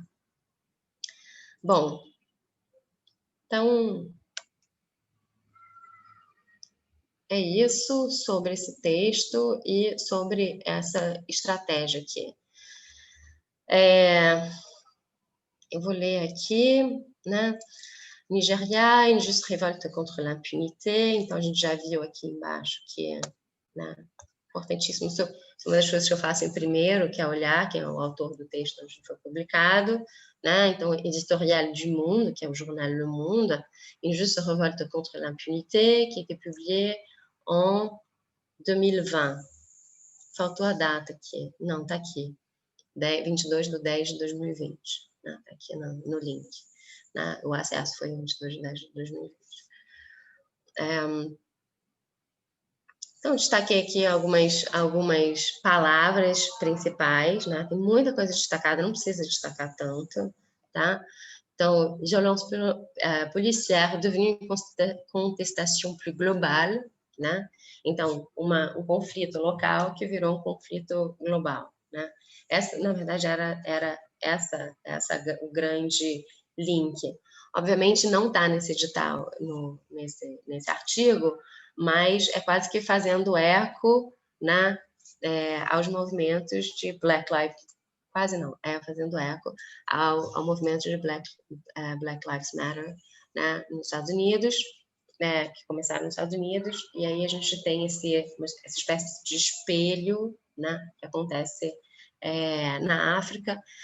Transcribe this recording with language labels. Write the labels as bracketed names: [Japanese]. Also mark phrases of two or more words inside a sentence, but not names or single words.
[Portuguese] Bom, então é isso sobre esse texto e sobre essa estratégia aqui. Eu vou ler aqui, né? Nigéria, [French] injuste révolte contre l'impunité. [Portuguese] Então, a gente já viu aqui embaixo que, né, importantíssimo. Isso é uma das coisas que eu faço em primeiro, que é olhar quem é o autor do texto onde foi publicado, né? Então, Editorial du Monde, que é o jornal Le Monde, [French] Injuste révolte contre l'impunité, qui a été publié en 2020. [Portuguese] Faltou a data aqui. Não, tá aqui. 22/10/2020. Né? Tá aqui no link. Né? O acesso foi em 22/10/2020. Então, destaquei aqui algumas palavras principais, né? Tem muita coisa destacada, não precisa destacar tanto, tá? Então, [French] violence policière devenue une contestation plus globale, [Portuguese] né? Então, um conflito local que virou um conflito global, né? Essa, na verdade, era o grande link. Obviamente, não está nesse edital, nesse artigo, mas é quase que fazendo eco, né, aos movimentos de Black Lives, quase não, fazendo eco ao movimento de Black Lives Matter, né, nos Estados Unidos, que começaram nos Estados Unidos, e aí a gente tem essa espécie de espelho, né, que acontece na África,